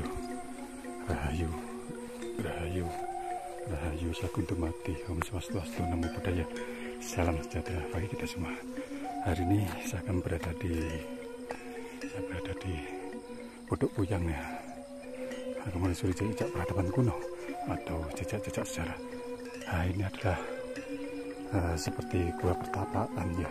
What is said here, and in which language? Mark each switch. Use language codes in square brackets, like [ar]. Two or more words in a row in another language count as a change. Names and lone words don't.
[jv] Rahayu, rahayu, rahayu sakuntum mati, [ban] Om Swastiastu, [pi] Namo Buddhaya. [id] Salam sejahtera bagi kita semua. Hari ini saya akan berada di Pondok Puyang ya. Akan menelusuri jejak peradaban kuno atau jejak-jejak sejarah. Nah, ini adalah seperti gua pertapaan ya.